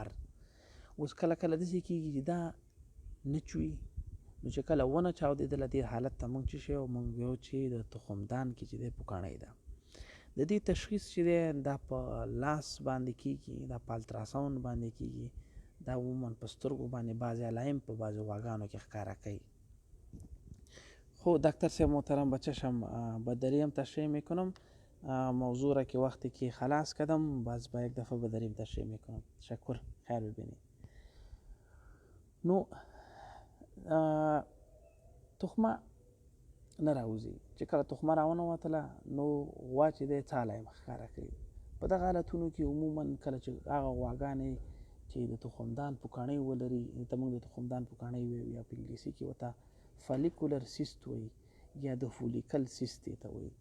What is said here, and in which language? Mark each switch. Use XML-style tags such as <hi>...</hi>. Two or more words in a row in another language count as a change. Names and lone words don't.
<ps>اوس کله کله داسې کېږي چې دا نه چوي، نو چې کله ونه چاودېدله دې حالت ته موږ څه شی وایو؟ موږ وایو چې د تخمدان کې چې دی پوکڼۍ ده. د دې تشخیص چې دی دا په لاس باندې کېږي، دا په التراساوند باندې کېږي، دا عموما په سترګو باندې بعضې علایم په بعضو غواګانو کې ښکاره کوي.</ps> <fa>خب دکتر صاحب محترم به چشم به دریم تشریح میکنم. موضوع را که وقتی که خلاص کردم باز با یک دفعه به دریم تشریح میکنم. تشکر، خیر ببینید.</fa> <ps>نو تخمه نه راوځي، چې کله تخمه راونه وتله نو غوا چې دی څه علایم ښکاره کوي. په دغه حالتونو کې عموما کله چې هغه غواګانې چې د تخمدان پوکاڼۍ ولري، ته موږ د تخمدان پوکاڼۍ وایو یا په انګلیسي کې ورته</ps> <en>follicular cyst</en> <ps>وایي یا د</ps> <en>follicle cyst</en> <ps>دې ته وایي.</ps>